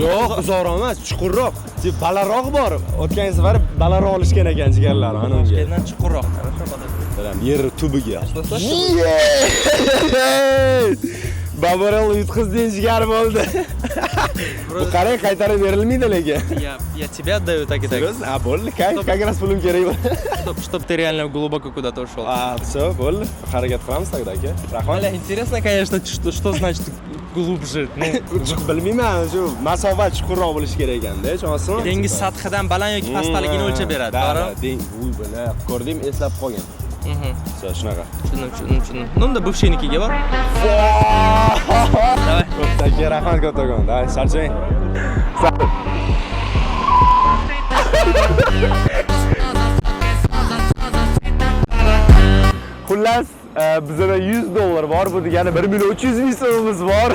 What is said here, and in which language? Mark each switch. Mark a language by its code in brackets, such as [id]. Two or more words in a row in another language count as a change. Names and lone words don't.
[uz] Yo'q, uzoqroq emas, chuqurroq. Deb balandroq bor. O'tgan safar balandroq olishgan ekan jigarlar, ana unga. Toshkentdan chuqurroq. Yer tubiga. Babarello yutqizding jigar bo'ldi. Bu qarang, qaytarib berilmaydi lekin. [ru] Я тебя отдаю, так и так. Серьезно? А, [uz] bo'ldi, [ru] как раз [uz] pulim kerak bo'ldi. [ru] Чтоб ты реально глубоко куда-то ушел. Все, [uz] bo'ldi. Harakat qilamiz тогда, aka. Rahmat. [ru] Интересно, конечно, что значит глубже. [uz] Bilmayman, shu masofa chuqurroq bo'lishi kerak ekanda, tushunasizmi? Dengiz sathidan baland yoki pastligini o'lchab beradi, to'g'ri? Uy, buni ko'rdim, eslab qolgan. Shunaqa. Tushundim. [ru] Ну, да [uz] бывшийnikiga bor. [ru] Давай. [uz] Aka, rahmat kattakon. Давай, charchang. Xullas, bizda $100 bor, bu degani 1.300.000 so'mimiz bor.